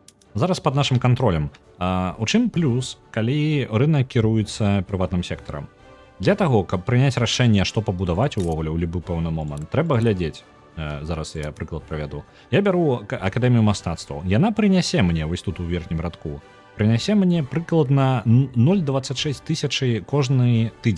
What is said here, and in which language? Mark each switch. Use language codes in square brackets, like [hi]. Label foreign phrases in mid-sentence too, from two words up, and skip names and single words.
[ru] зараз под нашим контролем. [be] У чым плюс, калі рынок кіруецца прыватным сектарам? Для таго, каб прыняць рашэнне, што пабудаваць увогуле ў любы пэўны момант, трэба глядзець. Зараз я прыклад правяду. Я бяру акадэмію мастацтваў. Яна прынясе мне вось тут у верхнім радку. Прынясе мне прыкладна 0,26 тысячы кожны тыдзень.